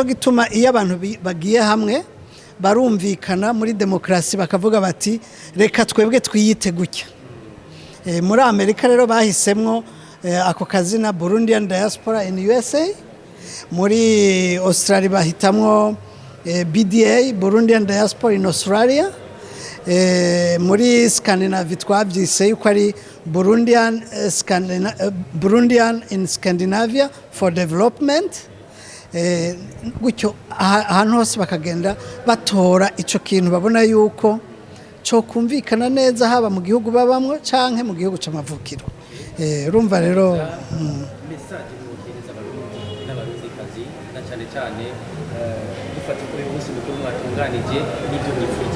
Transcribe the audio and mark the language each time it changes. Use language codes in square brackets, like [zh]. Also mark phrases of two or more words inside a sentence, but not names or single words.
[rn] gituma iyo abantu bagiye hamwe barumvikana muri demokrasi bakavuga bati reka twebwe twiyite gutya muri Amerika rero bahisemwo ako kazina [en] Burundian diaspora in USA [rn] muri Australia bahitamwo BDA [en] Burundian diaspora in Australia [rn] muri Scandinavia twabyise yuko ari Burundian [en] in Scandinavia for development [rn] gutyo ahantu hose bakagenda batora ico kintu babona yuko cyo kumvikana neza haba mu gihugu babamwe canke mu gihugu c'amavukiro urumva rero message n'ubuhereza abarundi n'abarundikazi na cyane dufata kuri uyu munsi mukuru mwatunganije n'ibyo mwifuriza